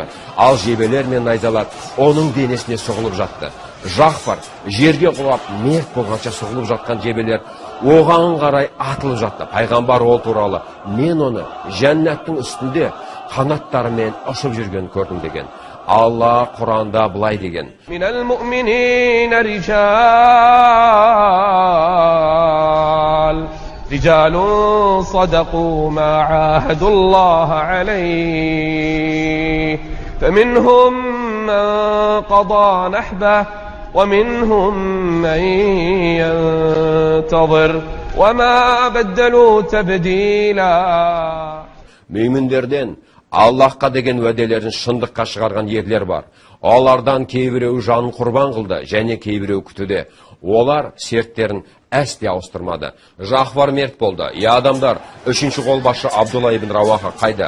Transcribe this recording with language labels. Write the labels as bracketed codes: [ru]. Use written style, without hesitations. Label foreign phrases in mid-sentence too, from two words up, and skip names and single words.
[kk] Ал жебелер мен найзалар оның денесіне сұғылып жатты. Жафар жерге құлап, мерт болғанша сұғылып жатқан жебелер оған қарай атылып жатты. Пайғамбар ол туралы: мен оны жәннаттың үстінде қанаттарымен ұшып жүрген көрдім деген. Алла Құранда былай деген: [ar] من المؤمنين رجال صدقوا ما عاهدوا الله عليه فمنهم من قضى نحبه ومنهم من ينتظر وما بدلوا تبديلا. [kk] Мүміндерден Аллахқа деген уәделерін шындыққа шығарған ерлер бар. Олардан кейбіреу жанын құрбан қылды, және кейбіреу күтуде. Олар серттерін әсте ауыстырмады. Жафар мерт болды. Адамдар, үшінші қолбасшы Абдулла ибн Раваха қайда?